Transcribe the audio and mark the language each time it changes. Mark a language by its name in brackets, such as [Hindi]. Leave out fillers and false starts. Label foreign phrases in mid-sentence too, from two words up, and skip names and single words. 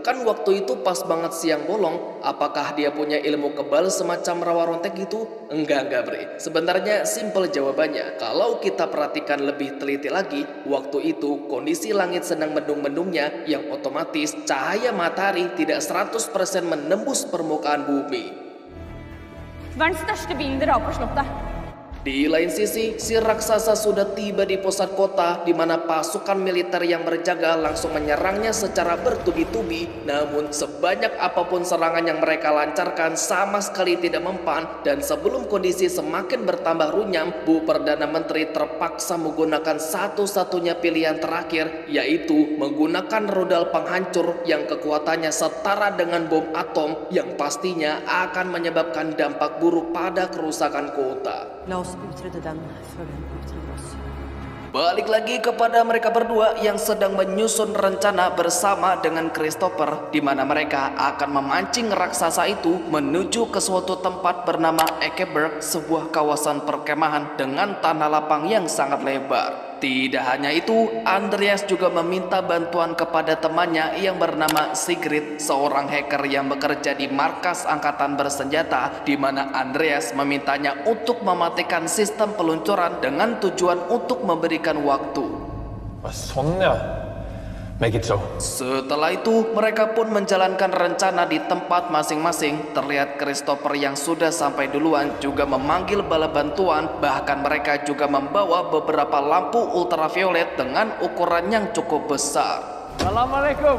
[Indonesian] Kan waktu itu pas banget siang bolong. Apakah dia punya ilmu kebal semacam rawa rontek gitu? Enggak bre. Sebenarnya simple jawabannya. Kalau kita perhatikan lebih teliti lagi, waktu itu kondisi langit sedang mendung-mendungnya yang otomatis cahaya matahari tidak 100% menembus permukaan bumi. [Norwegian] Verdens største bilen drar på slottet. [Indonesian] Di lain sisi, si raksasa sudah tiba di pusat kota di mana pasukan militer yang berjaga langsung menyerangnya secara bertubi-tubi. Namun sebanyak apapun serangan yang mereka lancarkan sama sekali tidak mempan, dan sebelum kondisi semakin bertambah runyam, Bu Perdana Menteri terpaksa menggunakan satu-satunya pilihan terakhir, yaitu menggunakan rudal penghancur yang kekuatannya setara dengan bom atom yang pastinya akan menyebabkan dampak buruk pada kerusakan kota. [Norwegian] La oss utrydda den før den utrydder oss. [Indonesian] Balik lagi kepada mereka berdua yang sedang menyusun rencana bersama dengan Christopher, di mana mereka akan memancing raksasa itu menuju ke suatu tempat bernama Ekeberg, sebuah kawasan perkemahan dengan tanah lapang yang sangat lebar. Tidak hanya itu, Andreas juga meminta bantuan kepada temannya yang bernama Sigrid, seorang hacker yang bekerja di markas angkatan bersenjata, di mana Andreas memintanya untuk mematikan sistem peluncuran dengan tujuan untuk memberikan waktu. [Norwegian] Sånn ja. [English] Make it so. [Indonesian] Setelah itu, mereka pun menjalankan rencana di tempat masing-masing. Terlihat Christopher yang sudah sampai duluan juga memanggil bala bantuan. Bahkan mereka juga membawa beberapa lampu ultraviolet dengan ukuran yang cukup besar. Assalamualaikum.